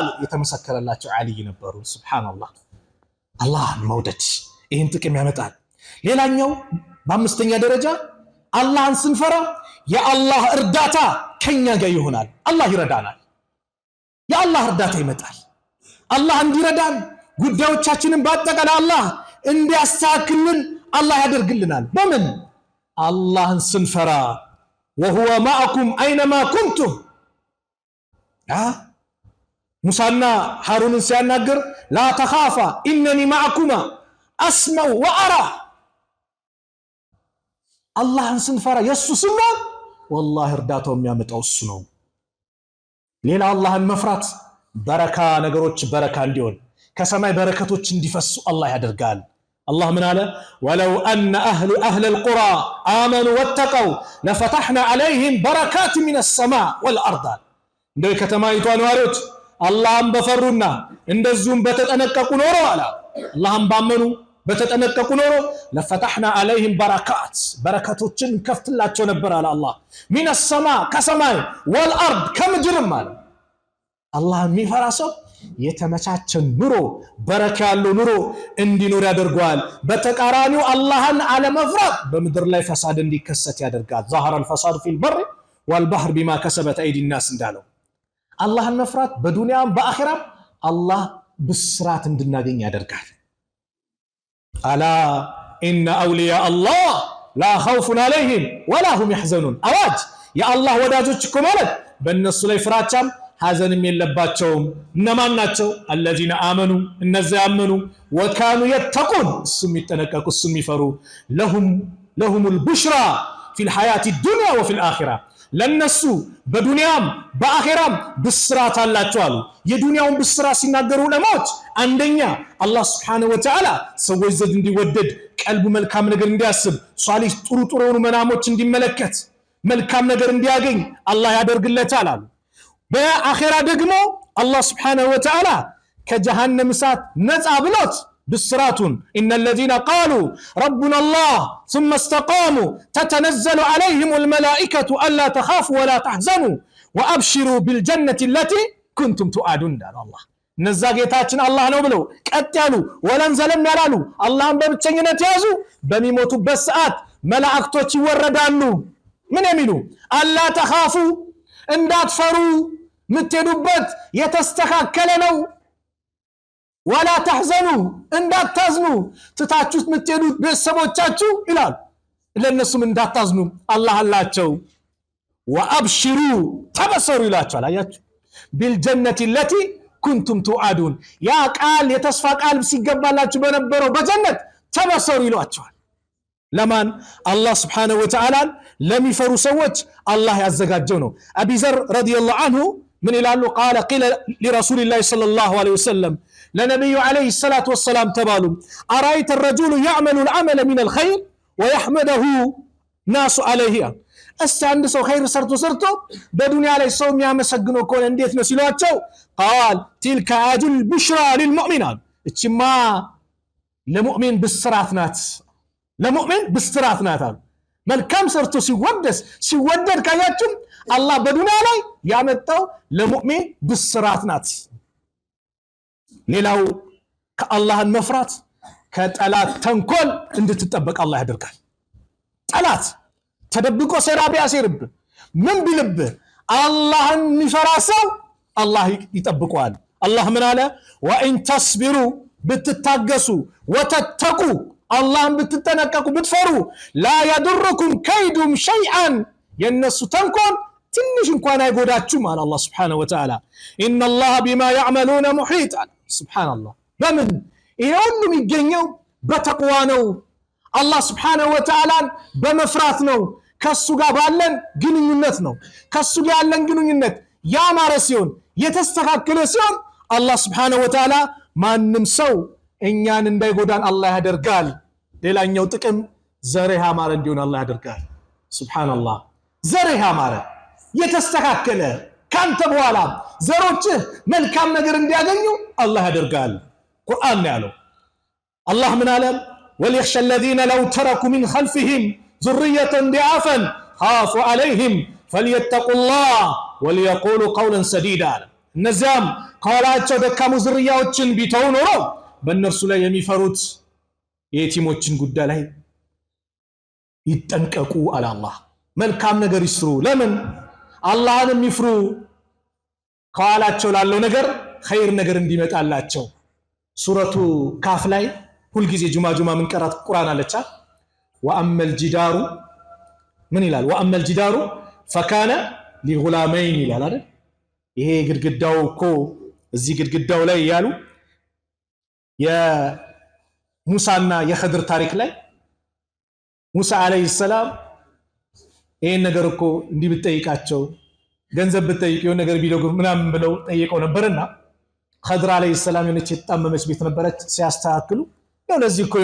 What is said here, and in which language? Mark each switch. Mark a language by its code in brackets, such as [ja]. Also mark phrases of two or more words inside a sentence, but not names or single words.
[am] የተመሰከረላቸው አሊ ነበሩ ሱብሃንአላህ አላህን መውደድ ይህን ጥቅም ያመጣል ሌላኛው በአምስተኛ ደረጃ አላህን ስንፈራ የአላህ እርዳታ ከኛ ጋር ይሆናል አላህ ይረዳናል የአላህ እርዳታ ይመጣል አላህ እንዲረዳን ጉዳዮቻችንን በአጠቃላይ አላህ እንዲያስተካክልን አላህ ያደርግልናል በምን አላህን ስንፈራ [ar] وهو معكم اينما كنتم موسى هارون ሲያናገር لا تخافا انني معكما اسمع وارى [am] አላህን ስንፈራ የሱ ስም والله እርዳታው የሚያመጣው እሱ ነው ሌላ አላህን መፍራት በረካ ነገሮች በረካ እንዲሆን ከሰማይ በረከቶች እንዲፈሱ አላህ ያደርጋል [ar] الله من قال ولو أن أهل القرى آمنوا واتقوا لفتحنا عليهم بركات من السماء والأرض [am] እንደው ከተማይቷ ነዋሪዎች አላህን በፈሩና እንደዚሁም በተጠነቀቁ ኖሮ አለ አላህን ባመኑ በተጠነቀቁ ኖሮ [ar] لفتحنا عليهم بركات [am] በረከቶችን ከፍትላቸው ነበር አለ አላህ [ar] من السماء [am] ከሰማይ والأرض ከምድርም አለ አላህ የሚፈራ ሰው የተመቻቸ ኑሮ በረካ ያለው ኑሮ እንዲኖር ያደርጋል በተቃራኒው አላህን አለመፍራት በመድር ላይ ፈሳድ እንዲከሰት ያደርጋል ظهر [ar] الفساد في البر والبحر بما كسبت ايدي الناس [am] እንዳለው አላህን መፍራት በዱንያም በአኺራም አላህ ብስራት እንድናገኝ ያደርጋል አላ [ar] ان اولياء الله لا خوف عليهم ولا هم يحزنون [am] አዋጅ የአላህ ወዳጆች እኮ ማለት በእነሱ ላይ ፍራቻም ሐዘንም የለባቸውም እነማን ናቸው [ar] الذين امنوا [am] እነዚያ ያመኑ [ar] وكانوا يتقون [am] እሱም ይጠነቀቁ እሱም ይፈሩ [ar] لهم البشرى في الحياه الدنيا وفي الاخره [am] ለነሱ በዱንያም በአኺራም ብስራት አላቸው አሉ የዱንያውን ብስራት ሲናገሩ ለሞት አንደኛ አላህ [ar] سبحانه وتعالى [am] ሰዎች ዘንድ እንዲወደድ ቀልቡ መልካም ነገር እንዲያስብ ሷሊህ ጥሩ መናሞች እንዲመለከት መልካም ነገር እንዲያገኝ አላህ ያደርግለታል አሉ በአኺራ ደግሞ አላህ [ar] سبحانه وتعالى [am] ከጀሃነም እሳት ነፃ ብሎት [ar] بالسراتون إن الذين قالوا ربنا الله ثم استقاموا تتنزل عليهم الملائكة ألا تخافوا ولا تحزنوا وأبشروا بالجنة التي كنتم تؤدون الله [am] እነዛ ጌታችን አላህ ነው ብለው ቀጥ ያሉ ወለም ዘለም ያላሉ አላህን በብቸኝነት ያዙ በሚሞቱበት ሰዓት መላእክቶች ይወረዳሉ ምን የሚሉ [ar] ألا تخافوا [am] እንዳትፈሩ ምትሄዱበት የተስተካከለ ነው [ar] ولا تحزنوا [am] እንዳታዝኑ ትታችሁት ምትሄዱት ቤተሰቦቻችሁ ይላል ለነሱም እንዳታዝኑ አላህ አላቸው ወአብሽሩ ተበሰሩ ይላቸዋል አያችሁ [ar] بالجنة التي كنتم توعدون يا قال [am] የተስፋ ቃል ሲገባላችሁ በነበረው በጀነት ተበሰሩ ይሏቸዋል ለማን አላህ [ar] سبحانه وتعالى [am] ለሚፈሩ ሰዎች አላህ ያዘጋጀው ነው አቢ ዘር [ar] رضي الله عنه [am] ምን ይላሉ [ar] قال قيل لرسول الله صلى الله عليه وسلم لنبي عليه الصلاه والسلام ተባሉ أرأيت الرجل يعمل العمل من الخير ويحمده ناس عليه [am] አንድ ሰው ኸይር ሰርቶ በዱንያ ላይ ሰው የሚያመሰግነው ከሆነ እንዴት ነው ሲሏቸው [ar] قال تلك اجل البشرى للمؤمن [am] እቺማ ለሙእሚን ብስራት ናት ለሙእሚን ብስራት ናት መልካም ሰርቶ ሲወደድ ካያችሁ አላህ በዱንያ ላይ ያመጣው ለሙእሚን ብስራት ናት ሌላው ከአላህን መፍራት ከጠላት ተንኮል እንድትጠበቅ አላህ ያደርጋል ጠላት ተደብቆ ሴራ ቢያሲርብ ምን ቢልብ አላህን የሚፈራ ሰው አላህ ይጠብቀዋል አላህ ምን አለ [ar] وإن تصبروا [am] ብትታገሱ ወተተቁ አላህን ብትጠነቀቁ ብትፈሩ [ar] ላ يضركم كيدهم شيئا [am] የነሱ ተንኮል ትንሽ እንኳን አይጎዳችሁም አለ አላህ [ar] سبحانه وتعالى ان الله بما يعملون محيط سبحان الله [am] በምን ይሄ ሁሉ የሚገኘው በተቅዋ ነው አላህ [ar] سبحانه و [am] Ta'ala በመፍራት ነው ከሱ ጋር ባለን ግንኙነት ነው ከሱ ጋር ያለን ግንኙነት ያማረ ሲሆን የተስተካከለ ሲሆን አላህ [ar] سبحانه و [am] Ta'ala ማንንም ሰው እኛን እንዳይጎዳን አላህ ያደርጋል ሌላኛው ጥቅም ዘርህ ያማረ እንዲሆን አላህ ያደርጋል ሱብሃንአላህ ዘርህ ያማረ የተስተካከለ ካንተ በኋላ ዘሮች መልካም ነገር እንዲያገኙ አላህ ያደርጋል ቁርአን ያለው አላህ ምን አለ [ar] وليخشى الذين لو تركوا من خلفهم ذرية ضعافا خافوا عليهم فليتقوا الله وليقولوا قولا سديدا [am] النزام قالاتቸው ደካሙ ዝርያዎችን ቢተው ኖሮ በእነርሱ ላይ የሚፈሩት የቲሞችን ጉዳይ ላይ ይጠንቀቁ አለ አላህ መልካም ነገር ይስሩ ለምን አላህን የሚፍሩ ቃላቸው ላለው ነገር ኸይር ነገር እንዲመጣላቸው ሱረቱ ካፍ ላይ ሁሉ ጊዜ ጁማ ምን ቀራት ቁርአን አለቻ [ar] وأما الجدار [am] ምን ይላል [ar] وأما الجدار فكان لغلامين [am] ይላል አይደል ይሄ ግድግዳው እኮ እዚህ ግድግዳው ላይ ያሉ የሙሳና የኸድር ታሪክ ላይ ሙሳ [ar] عليه السلام [am] ይሄን ነገር እኮ እንዲህ ብትጠይቃቸው ገንዘብ ብትጠይቀው ነገር ቢለው ምናምን ብለው ጠይቀው ነበርና ኸድር [ar] عليه السلام [am] የነች ተጣመመች ቤት ነበረች ሲያስተካክሉ ነው ለዚህ እኮ